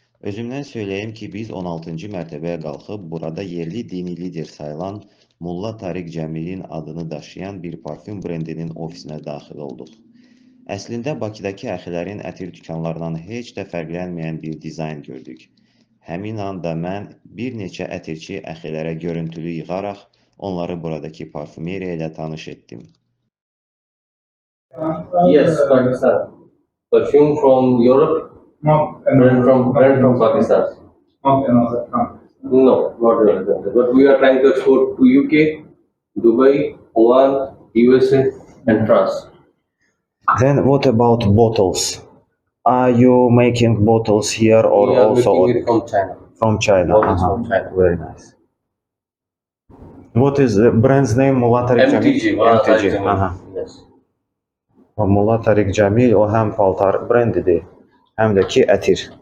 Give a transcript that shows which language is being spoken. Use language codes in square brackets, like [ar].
[az] Özümdən söyləyim ki, biz 16-cı mərtəbəyə qalxıb burada yerli dini lider sayılan Mulla Tariq Cəmilin adını daşıyan bir parfüm brendinin ofisinə daxil olduq. Əslində Bakıdakı əxilərin ətir dükanlarından heç də fərqlənməyən bir dizayn gördük. Həmin anda mən bir neçə ətirçi əxilərə görüntülü yığaraq onları buradakı parfümeriya ilə tanış etdim. [en] Yes, Pakistan. Perfume from Europe, brand from Pakistan. No, not another country. But we are trying to export to UK, Dubai, Oman, USA, and France. Then what about bottles? Are you making bottles here or We are also making it from China. from China? Bottles from China. Very nice. What is the brand's name? Mulla Tariq Jamil? MTG. One MTG. Yes. [az] Molla Tariq Cəmil o həm paltar brendidir, həm də ki ətir.